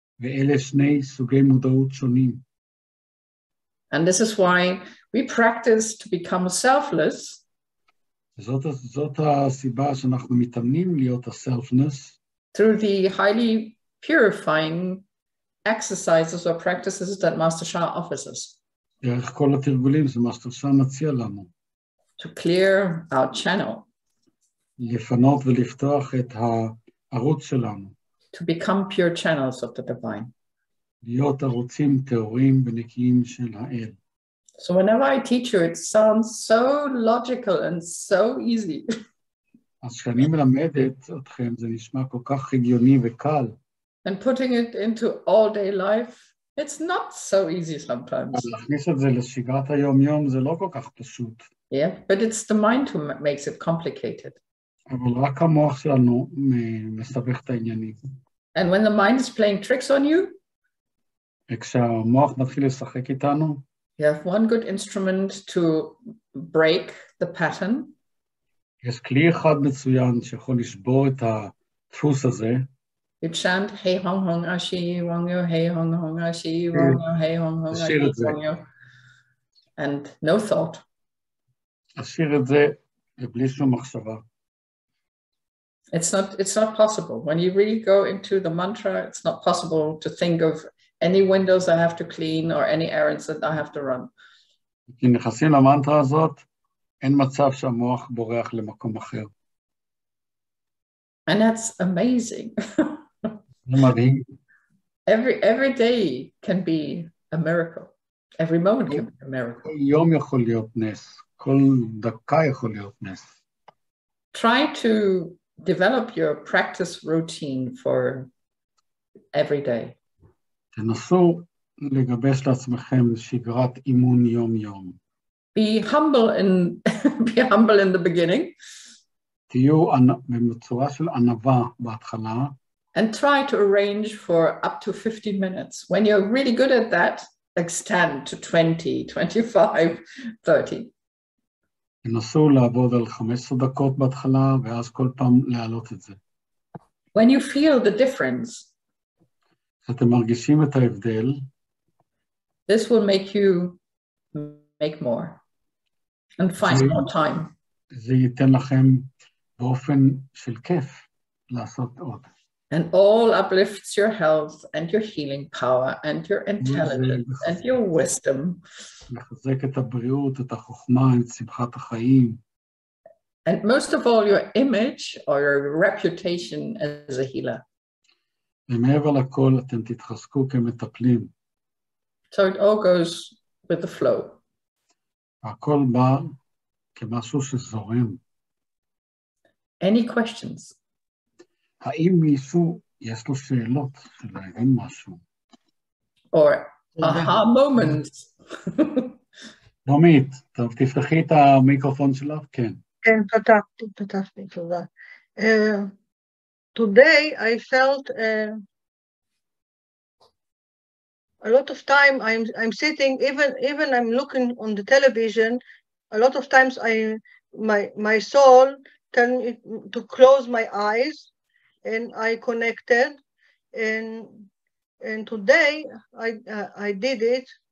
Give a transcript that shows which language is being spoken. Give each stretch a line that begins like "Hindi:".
Hebrew: ואלה שני סוגי מודעות שונים.
English: And this is why we practice to become selfless.
Hebrew: זאת הסיבה שאנחנו מתאמנים להיות ה-selfness.
English: Through the highly purifying exercises or practices that Master Sha offers us.
Hebrew: דרך כל התרגולים שמאסטר שאה מציע לנו.
English: To clear our channel.
Hebrew: לפנות ולפתוח את הערוץ שלנו.
English: To become pure channels of the divine.
Hebrew: להיות ערוצים טהורים ונקיים של האל.
English: So whenever I teach you, it sounds so logical and so easy.
Hebrew: אז כשאני מלמדת אתכם, זה נשמע כל כך הגיוני וקל.
English: And putting it into all-day life, it's not so easy sometimes.
Hebrew: להכניס את זה לשגרת היום-יום זה לא כל כך פשוט.
English: Yeah, but it's the mind who makes it complicated.
Hebrew: אבל רק המוח שלנו מסבך את העניינים.
English: And when the mind is playing tricks on you,
Hebrew: וכשהמוח מתחיל לשחק איתנו,
English: you have one good instrument to break the pattern.
Hebrew: יש כלי אחד מצוין שיכול לשבור את הדפוס הזה.
English: You chant hey hong hong ashi wang yo hey hong hong ashi wang yo hey hong hong ashi wang yo, and no thought.
Hebrew: לשיר את זה בלי שום מחשבה.
English: It's not possible. When you really go into the mantra, it's not possible to think of any windows I have to clean or any errands that I have to run.
Hebrew: כי נכנסים למנטרה הזאת, אין מצב שהמוח בורח למקום אחר.
English: And that's amazing.
Hebrew: זה מדהים.
English: Every day can be a miracle. Every moment can be a miracle.
Hebrew: כל יום יכול להיות נס. כל דקה יכול להיות נס.
English: Try to develop your practice routine for every day.
Hebrew: תנסו לגבש לעצמכם שגרת אימון יום-יום.
English: Be humble in the beginning.
Hebrew: תהיו בצורה של ענווה בהתחלה.
English: And try to arrange for up to 15 minutes. When you're really good at that, extend to 20, 25, 30.
Hebrew: תנסו לעבוד על 15 דקות בהתחלה, ואז כל פעם להעלות את זה.
English: When you feel the difference,
Hebrew: כשאתם מרגישים את ההבדל,
English: this will make you make more and find more time.
Hebrew: זה ייתן לכם באופן של כיף לעשות עוד.
English: And all uplifts your health and your healing power and your intelligence and your wisdom.
Hebrew: לחזק את הבריאות, את החוכמה, את שמחת החיים.
English: And most of all, your image or your reputation as a healer.
Hebrew: ומעבר לכל, אתם תתחזקו כמטפלים.
English: So it all goes with the flow.
Hebrew: הכל בא כמשהו שזורם.
English: Any questions?
Hebrew: האם מישהו יש לו שאלות של להבין משהו?
English: Or aha moments?
Hebrew: רומית, טוב, תפתחי את המיקרופון שלך, כן. כן, פתחתי, תודה.
English: Today I felt a lot of time I'm sitting, even I'm looking on the television, a lot of times my soul tell me to close my eyes, and I connected, and today I did it.